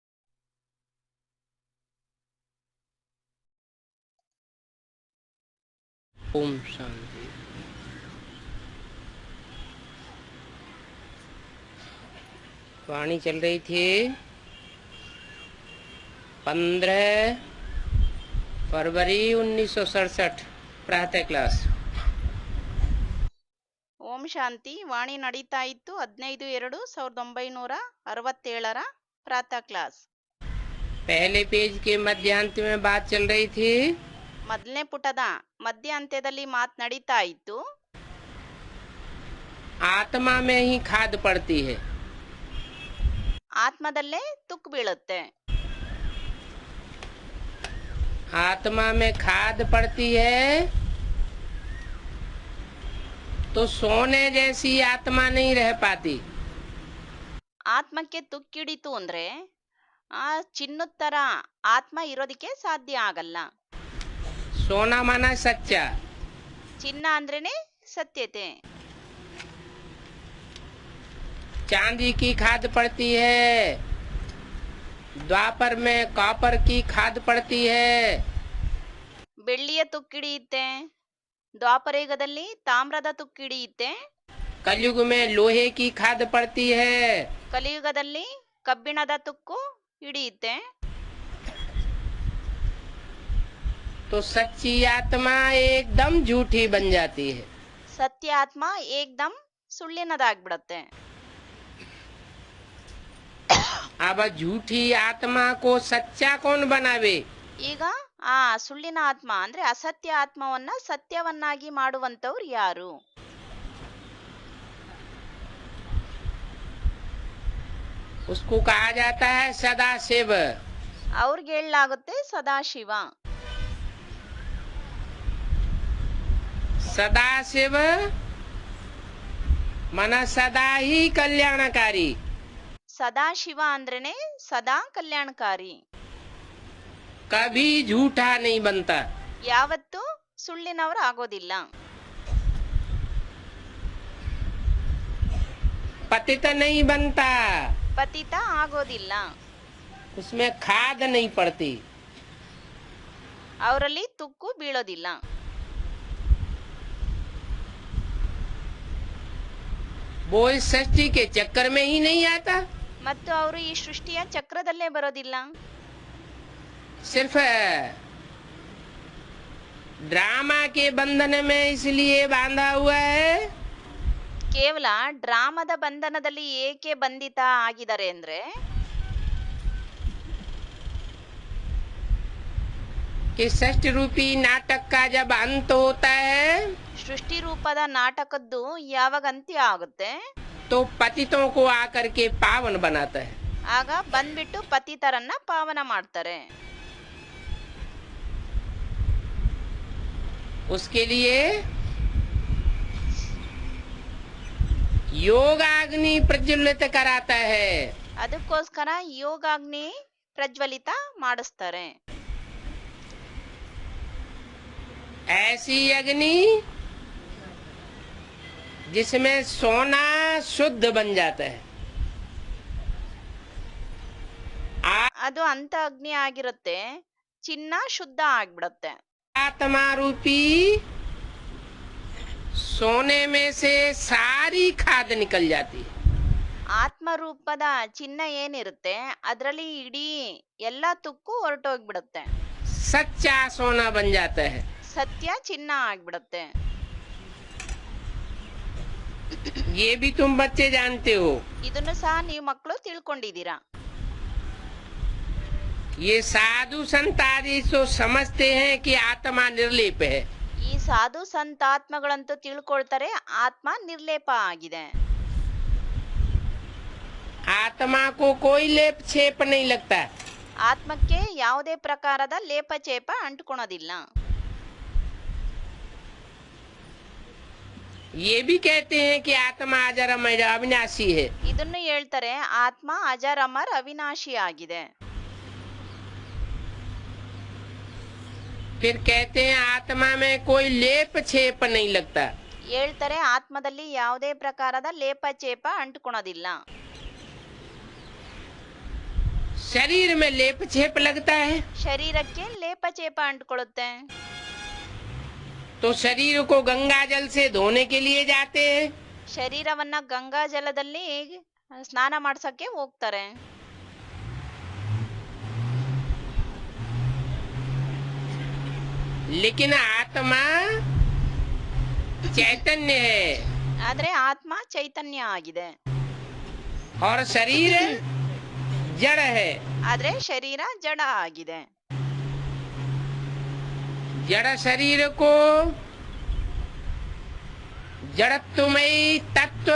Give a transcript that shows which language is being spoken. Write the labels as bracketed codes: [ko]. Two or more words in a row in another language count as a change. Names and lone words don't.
[hi] ओम शांति। वाणी चल रही थी 15 फरवरी 1967 प्रातः क्लास। [kn] ಓಂ ಶಾಂತಿ. ವಾಣಿ ನಡೀತಾ ಇತ್ತು 15/2/1967 ಪ್ರಾತಃ ಕ್ಲಾಸ್. [hi] पहले पेज के मध्यांत में बात चल रही थी [kn] ಮೊದಲನೇ ಪುಟದ ಮಧ್ಯ ಅಂತ್ಯದಲ್ಲಿ ಮಾತು ನಡೀತಾ ಇತ್ತು. [hi] आत्मा में ही खाद पड़ती है। [kn] ಆತ್ಮದಲ್ಲೇ ತುಕ್ಕು ಬೀಳುತ್ತೆ. [hi] आत्मा में खाद पड़ती है तो सोने जैसी आत्मा नहीं रह पाती। [kn] ಆತ್ಮಕ್ಕೆ ತುಕ್ಕಿಡಿತು ಅಂದ್ರೆ ಆ ಚಿನ್ನದ ತರ ಆತ್ಮ ಇರೋದಕ್ಕೆ ಸಾಧ್ಯ ಆಗಲ್ಲ. [hi] सोना माना सच्चा, [kn] ಚಿನ್ನ ಅಂದ್ರೇನೆ ಸತ್ಯತೆ. [hi] चांदी की खाद पड़ती है, द्वापर में कॉपर की खाद पड़ती है, [kn] ಬೆಳ್ಳಿಯ ತುಕ್ಕಿಡಿಯುತ್ತೆ. ದ್ವಾಪರಯುಗದಲ್ಲಿ ತಾಮ್ರದ ತುಕ್ಕಿಡಿಯುತ್ತೆ. [hi] कलयुग में लोहे की खाद पड़ती है। [kn] ಕಲಿಯುಗದಲ್ಲಿ ಕಬ್ಬಿಣದ ತುಕ್ಕು ಹಿಡಿಯುತ್ತೆ. [hi] तो सच्ची आत्मा एकदम झूठी बन जाती है। [kn] ಸತ್ಯ ಆತ್ಮ ಏಕ್ದಮ್ ಸುಳ್ಳಿನದಾಗ್ಬಿಡತ್ತೆ. [hi] अब झूठी आत्मा को सच्चा कौन बनावे? [kn] ಈಗ ಆ ಸುಳ್ಳಿನ ಆತ್ಮ ಅಂದ್ರೆ ಅಸತ್ಯ ಆತ್ಮವನ್ನ ಸತ್ಯವನ್ನಾಗಿ ಮಾಡುವಂತವ್ರು ಯಾರು? [hi] उसको कहा जाता है सदाशिव। [kn] ಅವ್ರಿಗೆ ಹೇಳಲಾಗುತ್ತೆ ಸದಾಶಿವ. [hi] सदाशिव मन सदा ही कल्याणकारी। [kn] ಸದಾಶಿವ ಅಂದ್ರೇನೆ ಸದಾ ಕಲ್ಯಾಣಕಾರಿ. [hi] कभी झूठा नहीं बनता। [kn] ಯಾವತ್ತೂ ಸುಳ್ಳಿನವರು ಆಗೋದಿಲ್ಲ. [hi] पतित नहीं बनता, [kn] ಪತಿತ ಆಗೋದಿಲ್ಲ. [hi] उसमें खाद नहीं पड़ती। [kn] ಅವರಲ್ಲಿ ತುಕ್ಕು ಬೀಳೋದಿಲ್ಲ. [hi] वो इस सृष्टि के चक्कर में ही नहीं आता। [kn] ಮತ್ತು ಅವರು ಈ ಸೃಷ್ಟಿಯ ಚಕ್ರದಲ್ಲೇ ಬರೋದಿಲ್ಲ. [hi] सिर्फ ड्रामा के बंधन में इसलिए बांधा हुआ है [kn] ಕೇವಲ ಡ್ರಾಮದ ಬಂಧನದಲ್ಲಿ ಏಕೆ ಬಂಧಿತ ಆಗಿದ್ದಾರೆ ಅಂದ್ರೆ [hi] कि सृष्टि रूपी नाटक का जब अंत होता है [kn] ಸೃಷ್ಟಿ ರೂಪದ ನಾಟಕದ್ದು ಯಾವಾಗ ಅಂತ್ಯ ಆಗುತ್ತೆ [hi] तो पतितों को आकर के पावन बनाता है। [kn] ಆಗ ಬಂದ್ಬಿಟ್ಟು ಪತಿತರನ್ನ ಪಾವನ ಮಾಡ್ತಾರೆ. [hi] उसके लिए योगाग्नि प्रज्वलित कराता है। [kn] ಅದಕ್ಕೋಸ್ಕರ ಯೋಗಾಗ್ನಿ ಪ್ರಜ್ವಲಿತ ಮಾಡಿಸ್ತಾರೆ. [hi] ऐसी अग्नि जिसमें सोना शुद्ध बन जाता है। [kn] ಅದು ಅಂತ ಅಗ್ನಿ ಆಗಿರುತ್ತೆ, ಚಿನ್ನ ಶುದ್ಧ ಆಗ್ಬಿಡತ್ತೆ. [hi] आत्मा रूपी सोने में से सारी खाद निकल जाती है। [kn] ಆತ್ಮರೂಪದ ಚಿನ್ನ ಏನಿರುತ್ತೆ ಅದರಲ್ಲಿ ಇಡೀ ಎಲ್ಲ ತುಕ್ಕು ಹೊರಟೋಗ್ಬಿಡುತ್ತೆ. [hi] सच्चा सोना बन जाता है। [kn] ಸತ್ಯ ಚಿನ್ನ ಆಗ್ಬಿಡುತ್ತೆ. [hi] ये भी तुम बच्चे जानते हो। [kn] ಇದನ್ನು ಸಹ ನೀವು ಮಕ್ಕಳು ತಿಳ್ಕೊಂಡಿದ್ದೀರಾ. [hi] ये साधु संत आदि तो समझते हैं कि आत्मा निर्लेप है। [kn] ಈ ಸಾಧು ಸಂತಾತ್ಮಗಳಂತೂ ತಿಳ್ಕೊಳ್ತಾರೆ ಆತ್ಮ ನಿರ್ಲೇಪ ಆಗಿದೆ. [hi] आत्मा को कोई लेप छेप नहीं लगता। [kn] ಆತ್ಮಕ್ಕೆ ಯಾವುದೇ ಪ್ರಕಾರದ ಲೇಪಚೇಪ ಅಂಟ್ಕೊಳೋದಿಲ್ಲ. [hi] ये भी कहते हैं कि आत्मा अजर अमर अविनाशी है। [kn] ಇದನ್ನು ಹೇಳ್ತಾರೆ, ಆತ್ಮ ಅಜರಮರ್ ಅವಿನಾಶಿ ಆಗಿದೆ. [hi] फिर कहते हैं आत्मा में कोई लेप छेप नहीं लगता। [kn] ಹೇಳ್ತಾರೆ, ಆತ್ಮದಲ್ಲಿ ಯಾವುದೇ ಪ್ರಕಾರದ ಲೇಪಚೇಪ ಅಂಟ್ಕೊಳೋದಿಲ್ಲ. [hi] शरीर में लेप छेप लगता है [kn] ಶರೀರಕ್ಕೆ ಲೇಪಚೇಪ ಅಂಟ್ಕೊಳ್ಳುತ್ತೆ. [hi] तो शरीर को गंगा जल से धोने के लिए जाते हैं। [kn] ಶರೀರವನ್ನ ಗಂಗಾ ಜಲದಲ್ಲಿ ಸ್ನಾನ ಮಾಡ್ಸಕ್ಕೆ ಹೋಗ್ತಾರೆ. [hi] लेकिन आत्मा चैतन्य है [kn] ಆದ್ರೆ ಆತ್ಮ ಚೈತನ್ಯ ಆಗಿದೆ. [hi] और शरीर जड़ है। [kn] ಆದ್ರೆ ಶರೀರ ಜಡ ಆಗಿದೆ. [hi] जड़ शरीर को जड़त्वमयी तत्व